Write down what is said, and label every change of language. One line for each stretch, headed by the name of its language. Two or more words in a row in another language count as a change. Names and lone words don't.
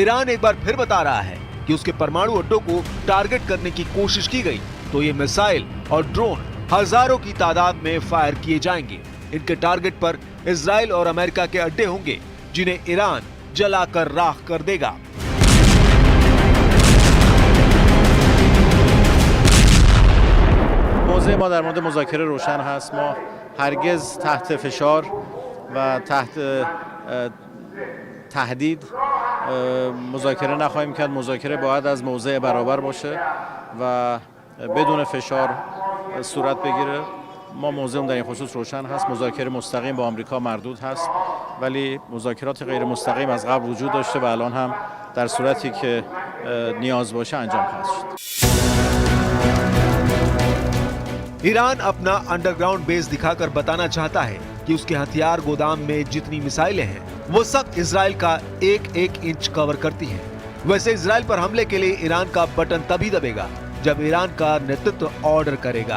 Hindi: ईरान एक बार फिर बता रहा है कि उसके परमाणु अड्डों को टारगेट करने की कोशिश की गई तो ये मिसाइल और ड्रोन हजारों की तादाद में फायर किए जाएंगे। इनके टारगेट पर इजराइल और अमेरिका के अड्डे होंगे, जिन्हें ईरान जलाकर राख कर देगा।
Persian: موضع ما در مورد مذاکره روشن هست. ما هرگز تحت فشار و تحت تهدید مذاکره نخواهیم کرد. مذاکره باید از موضع برابر باشه و بدون فشار صورت بگیره. ما موضعم در این خصوص روشن هست. مذاکره مستقیم با آمریکا مردود هست، ولی مذاکرات غیر مستقیم از قبل وجود داشته و الان هم در صورتی که نیاز باشه انجام خواهد شد.
Hindi: ईरान अपना अंडरग्राउंड बेस दिखाकर बताना चाहता है कि उसके हथियार गोदाम में जितनी मिसाइलें हैं वो सब इजराइल का 1-1 इंच कवर करती हैं। वैसे इजराइल पर हमले के लिए ईरान का बटन तभी दबेगा जब ईरान का नेतृत्व ऑर्डर करेगा।